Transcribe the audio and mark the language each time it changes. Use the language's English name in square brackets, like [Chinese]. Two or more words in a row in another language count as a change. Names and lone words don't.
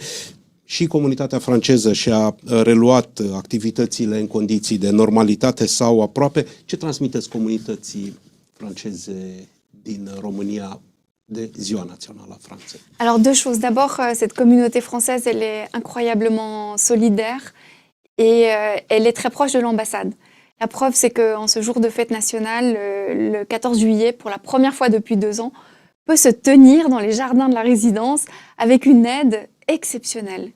[Romanian] Și comunitatea franceză și-a reluat activitățile în condiții de normalitate sau aproape. Ce transmiteți comunității franceze din România de Ziua Națională a Franței? [French] Alors deux choses. D'abord, cette communauté française, elle est incroyablement solidaire et elle est très proche de l'ambassade. La preuve, c'est qu'en ce jour de fête nationale, le 14 juillet, pour la première fois depuis 2 ans, peut se tenir dans les jardins de la résidence avec une aide exceptionnelle.